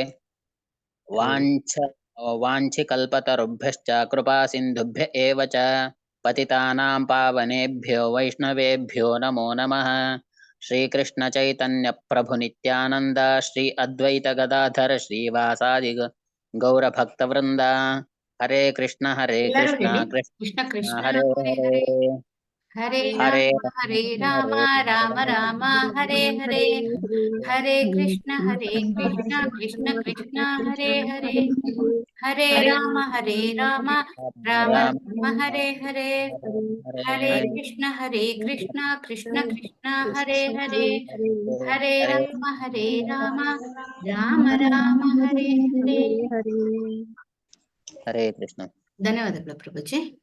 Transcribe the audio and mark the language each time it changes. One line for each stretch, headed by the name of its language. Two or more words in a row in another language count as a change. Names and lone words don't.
Sanskrit: वाञ्छिकल्पतरुभ्यश्च कृपा सिन्धुभ्य एव च पतितानां पावनेभ्यो वैष्णवेभ्यो नमो नमः. श्रीकृष्ण चैतन्य प्रभु नित्यानंद श्री अद्वैत गदाधर श्रीवासादि गौरभक्तवृंद. हरे कृष्ण कृष्ण कृष्ण हरे हरे हरे राम राम राम हरे हरे. हरे कृष्ण कृष्ण कृष्ण हरे हरे. हरे राम राम राम हरे हरे. हरे कृष्ण कृष्ण कृष्ण हरे हरे. हरे राम राम राम हरे हरे. हरे कृष्ण.
Kannada: ಧನ್ಯವಾದಗಳು ಪ್ರಭುಜಿ.